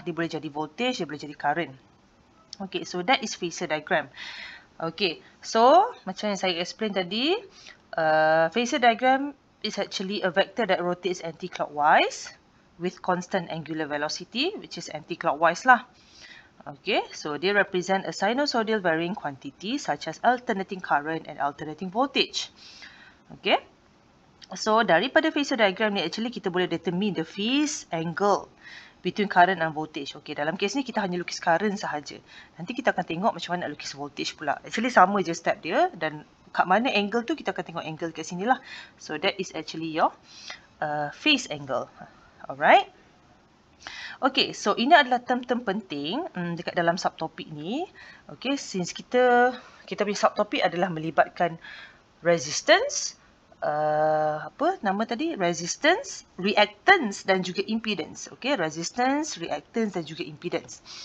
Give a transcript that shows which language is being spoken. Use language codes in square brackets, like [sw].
[ms] Dia boleh jadi voltage, dia boleh jadi current. [en] Okay, so that is phasor diagram. Okay, so [ms] macam yang saya explain tadi, [en] phasor diagram is actually a vector that rotates anti-clockwise with constant angular velocity, which is anti-clockwise lah. Okay, so they represent a sinusoidal varying quantity such as alternating current and alternating voltage. Okay, so [ms] daripada [en] phasor diagram [ms] ni actually kita boleh [en] determine the phase angle between current and voltage. [ms] Okay, dalam kes ni kita hanya lukis current sahaja. Nanti kita akan tengok macam mana nak lukis voltage pula. Actually sama je step dia dan kat mana angle tu kita akan tengok angle kat sini lah. [en] So that is actually your phase angle. Alright. [ms] Okay, so ini adalah term-term penting dekat dalam subtopik ni. Okay, since kita punya subtopik adalah melibatkan resistance, apa nama tadi? Resistance, reactance dan juga impedance. Okay, resistance, reactance dan juga impedance.